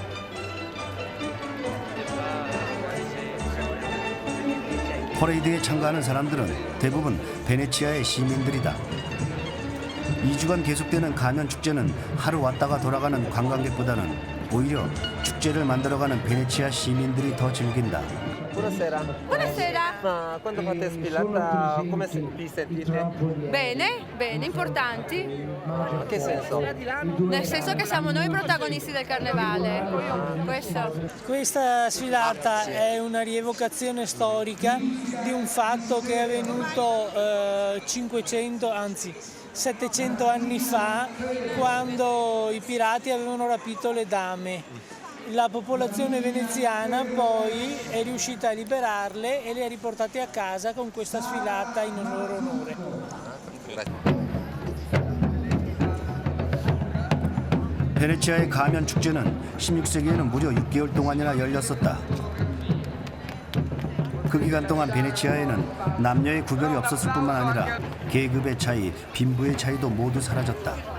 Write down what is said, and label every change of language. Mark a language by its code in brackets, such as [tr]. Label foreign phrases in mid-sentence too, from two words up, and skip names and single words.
[ko] 퍼레이드에 참가하는 사람들은 대부분 베네치아의 시민들이다. 2주간 계속되는 가면 축제는 하루 왔다가 돌아가는 관광객보다는 오히려 축제를 만들어가는 베네치아 시민들이 더 즐긴다. [it] Buonasera. Buonasera. Ma quando fate sfilata come vi sentite? Bene, bene, importanti. In che senso? Nel senso che siamo noi protagonisti del carnevale. Questo. Questa sfilata è una rievocazione storica di un fatto che è avvenuto 500, anzi 700 anni fa, quando i pirati avevano rapito le dame. La popolazione veneziana poi è riuscita a liberarle e le ha riportate a casa con questa sfilata in loro onore. [ko] 베네치아의 가면 축제는 16세기에는 무려 6개월 동안이나 열렸었다. 그 기간 동안 베네치아에는 남녀의 구별이 없었을 뿐만 아니라 계급의 차이, 빈부의 차이도 모두 사라졌다.